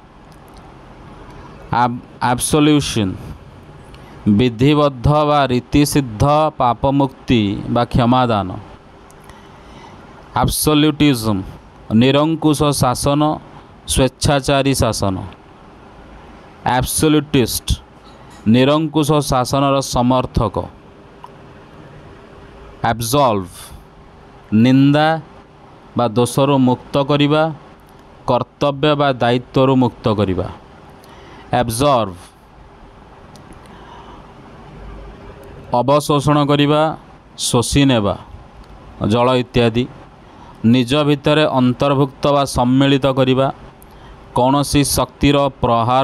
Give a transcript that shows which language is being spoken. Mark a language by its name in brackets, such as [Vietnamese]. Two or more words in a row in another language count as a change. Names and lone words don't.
[Odia] Absolution ବିଧିବଦ୍ଧ ବା ରୀତିସିଦ୍ଧ ପାପମୁକ୍ତି ବା କ୍ଷମାଦାନ Absolutism ନିରଙ୍କୁଶ ଶାସନ ସ୍ୱେଚ୍ଛାଚାରୀ ଶାସନ Absolutist ନିରଙ୍କୁଶ ଶାସନର ସମର୍ଥକ Absolve ନିନ୍ଦା ବା ଦୋଷରୁ ମୁକ୍ତ କରିବା କର୍ତ୍ତବ୍ୟ ବା ଦାୟିତ୍ୱରୁ ମୁକ୍ତ କରିବା Absorb ଅବଶୋଷଣ କରିବା ଶୋଷି ନେବା ଜଳ ଇତ୍ୟାଦି ନିଜ ଭିତର ଅନ୍ତର୍ଭୁକ୍ତ ବା ସମ୍ମିଳିତ କରିବା କୌଣସି ଶକ୍ତିର ପ୍ରହାର